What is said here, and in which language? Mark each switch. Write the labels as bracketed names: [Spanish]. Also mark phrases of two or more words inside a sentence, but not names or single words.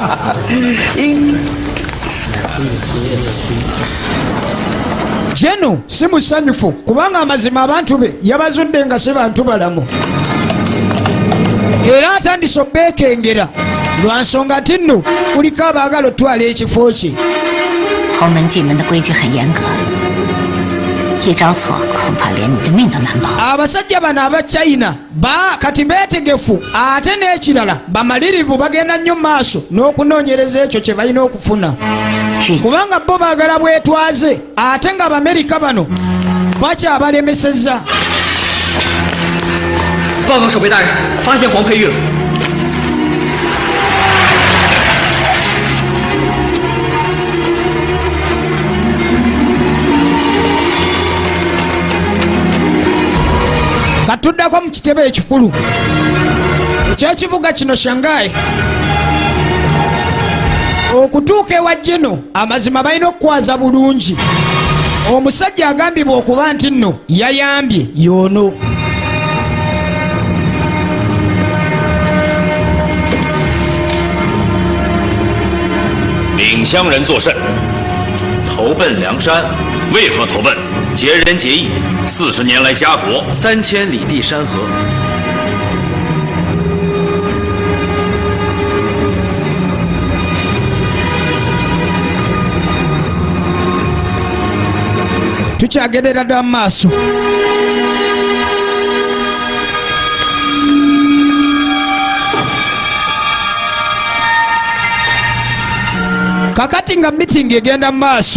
[Ganda] Jeno si musanyufu kubanga amazima abantu be yabazudde nga se bantu balamu. Era atandise obbeekengera lwa nsonga nti nno kuliko abaagala otwala ekifo kye. [Chinese] 侯门进门的规矩很严格，一招错恐怕连你的命都难保。 [Ganda] Abasajja bano aba China kati beetegefu ate n'ekirala bamalirivu bagenda nnyo maaso n'okunoonyereza ekyo kye balina okufuna. Kubanga bo baagala bwetwaze ate nga Abamerika bano bakyabalemesezza. [Chinese] 报告守备大人，发现黄佩玉了。 [Ganda] Katuddako mu kitebe ekikulu ekyekibuga kino Shanghai. Okutuuka ewa Jeno amazima balina okukwaza bulungi. Omusajja agambibwa okuba nti nno yayambye y'ono. [Chinese] 领乡人作甚？投奔梁山，为何投奔？结仁结义，40年来家国 3000里地山河。 [Ganda] Tukyagerera dda maaso. Kakati nga meeting egenda maaso.